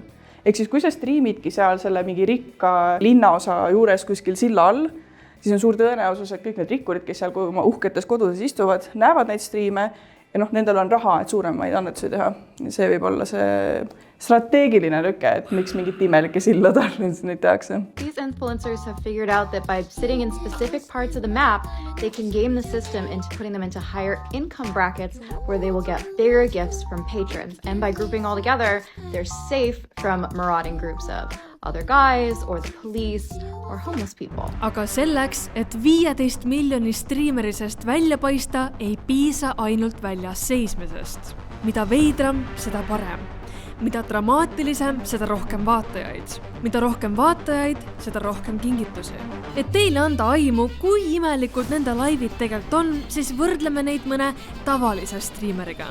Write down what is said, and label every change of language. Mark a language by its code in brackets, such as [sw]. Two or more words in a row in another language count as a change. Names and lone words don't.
[et] Ehk siis kui sa striimidki seal selle mingi rikka linnaosa juures kuskil silla all, siis on suur tõenäosus, et kõik need rikkurid, kes seal oma uhketes kodudes istuvad, näevad neid striime ja nendel on raha, et suuremaid annetusi teha. See võib olla see strateegiline lüke, et miks mingit imelike silla tarvis neid tehakse. [en] These influencers have figured out that by sitting in specific parts of the map, they can game the system into putting them into higher income brackets where they will get bigger gifts from patrons. And by grouping all together, they're safe from marauding groups of other guys or the police or homeless people. [et] Aga selleks, et 15 miljoni striimerisest välja paista, ei piisa ainult väljas seismisest. Mida veidram, seda parem. Mida dramaatilisem, seda rohkem vaatajaid. Mida rohkem vaatajaid, seda rohkem kingitusi. Et teile anda aimu, kui imelikult nende laivid tegelikult on, siis võrdleme neid mõne tavalise striimeriga.